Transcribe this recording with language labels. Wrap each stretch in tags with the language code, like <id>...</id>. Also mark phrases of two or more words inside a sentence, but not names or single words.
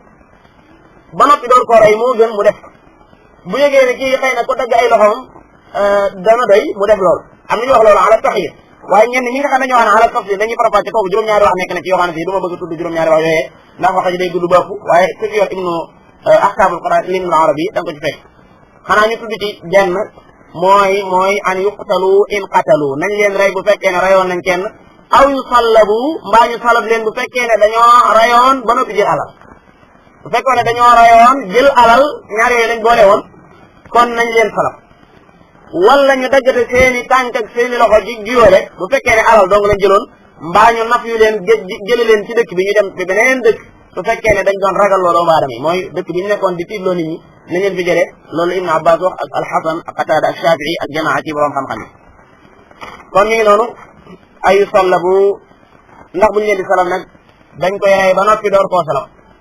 <wo>ba noppi doon ko rey moo gën mu def bu yëgee ne kii xëy na ko dagg ay loxoom dana doy mu def loolu am nañu wax loolu ala taxyir waaye ñenn ñi nga xam ne ñoo xam ne ala tafsir dañuy farafàcce kooku juróom-ñaari wax nekk na ci yoo xam ne fii du ma bëgg tudd juróom-ñaari wax yooyee ndax wax ji day gudd bopp waaye ku ci yor ibnu ahkaamul quraan ibnu arabi da nga ko ci fekk xanaa ñu tudd ci benn mooy</wo> <ar>أن يقتلوا إن قتلوا</ar> <wo>nañ leen rey bu fekkee ne rayoon nañ kenn</wo> <ar>أو يصلبوا</ar> <wo>mbaa ñu salab leen bu fekkee ne dañoo rayoon ba noppi jël alal bu fekkoon ne dañoo rayoon jël alal ñaar yooyu lañ boole woon kon nañ leen salab wala ñu daggate seeni tànk ak seeni loxo ci jiyoole bu fekkee ne alal dong lañ jëloon mbaa ñu naf yu leen jëli leen ci dëkk bi ñu dem fi beneen dëkk su fekkee ne dañ doon ragal loolu doomu aadama yi mooy dëkk bi ñu nekkoon di tiitloo nit ñi nañ leen fi jëlee loolu Ibn Abbas wax ak Alxasan ak Qatada ak Shafii ak jamaa ci borom xam-xam yi kon ñu ngi noonu ay sallabu ndax buñu leen di salab nag dañ koy rey ba noppi door koo salab</wo>